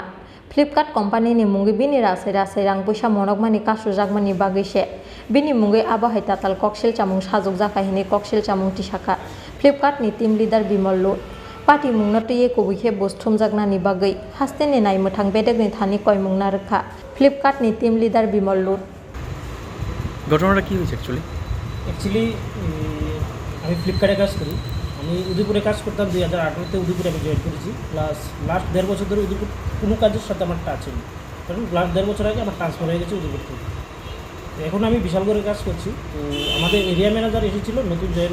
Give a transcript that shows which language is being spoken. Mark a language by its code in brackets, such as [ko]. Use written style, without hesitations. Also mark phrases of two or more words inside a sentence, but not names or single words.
[trp] Flipkart company ni mungi bini rasai rang puisa monok mani kasujak mani bagai se bini mungi abo hai tatal koksil chamung sajok jakahini koksil chamung tisaka Flipkart ni [en] team leader [trp] Bimol Lut pati mungna tuye kubuke bosthum jakna ni bagai haste ni nai muthang bedek ni thani koi mungna rakha Flipkart ni [en] team leader [trp] Bimol Lut [bn] ঘটনাটা কি হয়েছে অ্যাকচুয়ালি আমি ফ্লিপকার্টে কাজ করি আমি উদয়পুরে কাজ করতাম 2018-তে উদয়পুরে আমি জয়েন করেছি [en] plus last [bn] 1.5 বছর ধরে উদয়পুর কোনো কাজের সাথে আমার টাচ নেই কারণ লাস্ট 1.5 বছর আগে আমার ট্রান্সফার হয়ে গেছে উদয়পুর থেকে এখন আমি বিশালগড়ে কাজ করছি তো আমাদের [en] area manager [bn] এসেছিল নতুন জয়েন